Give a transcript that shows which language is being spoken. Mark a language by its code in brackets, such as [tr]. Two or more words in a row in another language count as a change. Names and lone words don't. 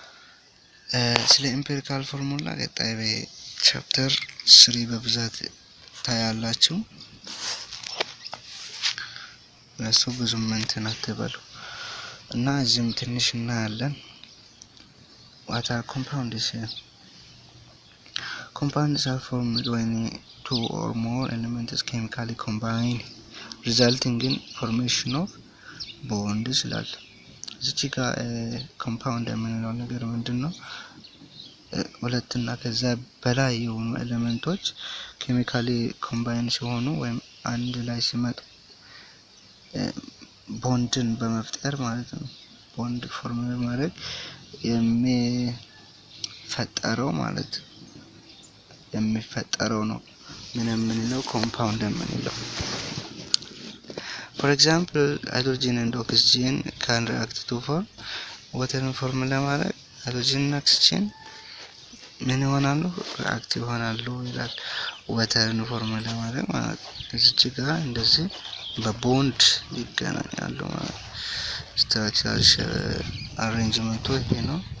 [am] ስለ [en] empirical formula [am] ቀጣይ በቻፕተር 3 በብዛት ታያላችሁ። ለሱ ብዙም እንትን አትበሉ እና እዚህም ትንሽ እናያለን። [en] what are compounds? Compounds are formed when two or more elements chemically combine resulting in formation of bonds [am] ይላል። እዚህ ጋር ኮምፓውንድ የምንለው ነገር ምንድነው? ሁለት እና ከዛ በላይ የሆኑ ኤሌመንቶች [en] chemically combine [am] ሲሆኑ ወይም አንድ ላይ ሲመጡ ቦንድን በመፍጠር ማለት ነው። [en] bond form [am] በማድረግ የሚፈጠረው ነው ምን የምንለው ኮምፓውንድ የምንለው። [en] For example, hydrogen and oxygen can react to form water form [am] ለማድረግ hydrogen እና oxygen ምን ይሆናሉ? ሪአክት ይሆናሉ ይላል። ወተርን ፎርም ለማድረግ ማለት ነው። እዚህ ጋር እንደዚህ በቦንድ ይገናኛሉ ማለት ነው። [en] structure arrangement [am] ይሄ ነው።